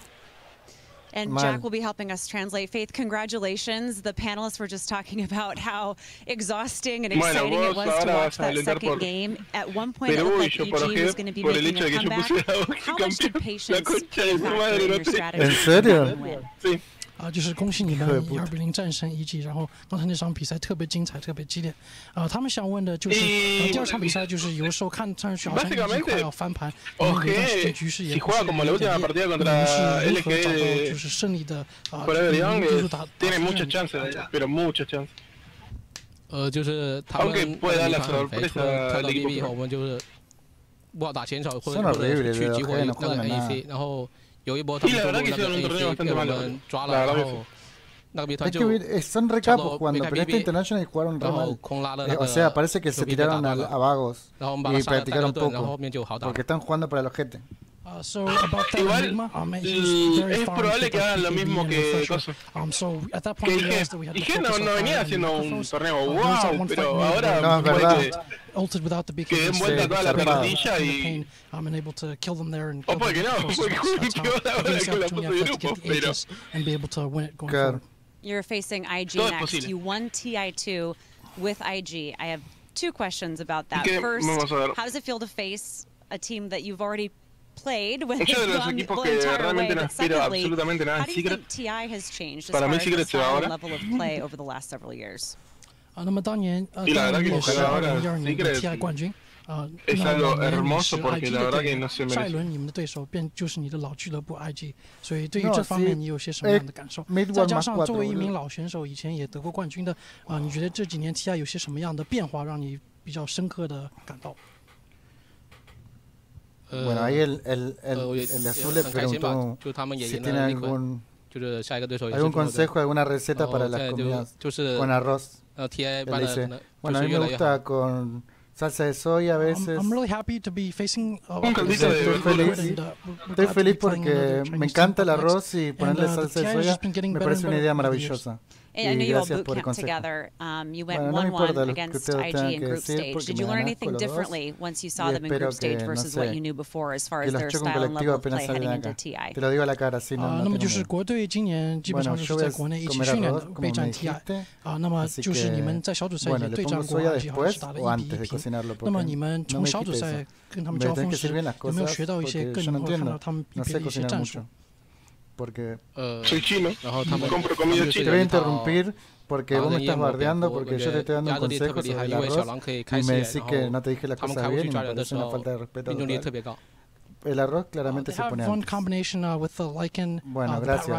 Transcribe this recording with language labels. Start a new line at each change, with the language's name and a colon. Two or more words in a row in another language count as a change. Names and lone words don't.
English: And Jack will be helping us translate. Faith, congratulations. The panelists were just talking about how exhausting and exciting it was to watch that second game. At one point, it looked like EG was going to be making a comeback. How much did patience play a factor in your strategy?
Chinese: 就是恭喜你们1-0战胜EG，然后刚才那场比赛特别精彩，特别激烈。他们想问的就是，第2场比赛就是有时候看上去好像EG快要翻盘，有一段时间局势也不是很烈，你们是如何找到就是胜利的一路打就是他们很肥，跳到 BB 以后，我们就是不好打前场，或者去激活那个 AEC， 然后。有一波他们中路那个 AC 被我们抓了，然后那个谜团就
Spanish: son recapos cuando peleaste International y jugaron re mal. O sea, parece que se tiraron a vagos y practicaron poco porque están jugando para el ojete. Igual es probable que hagan lo mismo que Coso. Que dije no venía haciendo un torneo wow, pero ahora que den vuelta toda la plantilla y... O puede que no, porque quedó ahora con la foto de grupo, pero...
English: You're facing IG next. You won TI2 with IG. I have 2 questions about that. First, how does it feel to face a team that you've already played with the entire way? But secondly, how do you think TI has changed as far as the style and level of play over the last several years?
Chinese: 那么当年也是2012年的 TI 冠军。那么是 IG 的队友，下一轮你们的对手就是你的老俱乐部 IG， 所以对于这方面你有些什么样的感受？再加上作为一名老选手，以前也得过冠军的你觉得这几年 TI 有些什么样的变化让你比较深刻的感到？
Spanish: Bueno, ahí el de azul le preguntó si tiene algún consejo, alguna receta para las comidas con arroz. Él dice, bueno, a mí me gusta con salsa de soya a veces. Estoy feliz porque me encanta el arroz y ponerle salsa de soya me parece una idea maravillosa.
English: I know you all boot camp together. You went 1-1 against IG in group stage. Did you learn anything differently once you saw them in group stage versus what you knew before as far as their style and level of play heading into TI?
Chinese: 那么就是国队今年基本上就是在国内一起训练的，备战 TI。那么就是你们在小组赛也对战过 IG， 好像是打了1比1平。那么你们从小组赛跟他们交锋时，有没有学到一些更或者看到他们一些战术？
Spanish: soy chino, compro comida china. Te voy a interrumpir porque vos me estás bardeando porque yo te estoy dando un consejo sobre el arroz y me decís que no te dije las cosas bien y me parece una falta de respeto total. El arroz claramente se pone antes. Bueno, gracias.